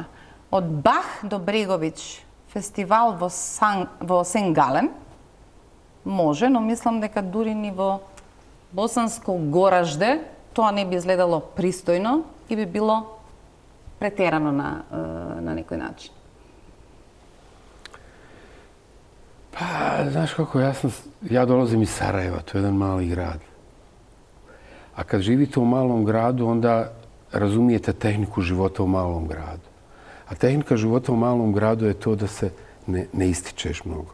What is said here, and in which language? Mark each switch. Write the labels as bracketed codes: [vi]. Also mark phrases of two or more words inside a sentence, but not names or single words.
[mk] Од Бах до Бреговиќ фестивал во Сен-Гален може, но мислам дека дури ни во Босанско Горажде тоа не би изгледало пристојно и би било претерано на некој начин. [bs] Pa, znaš kako, ja dolazim iz Sarajeva, to je jedan mali grad. A kad živite u malom gradu, onda razumijete tehniku života u malom gradu. A tehnika života u malom gradu je to da se ne ističeš mnogo.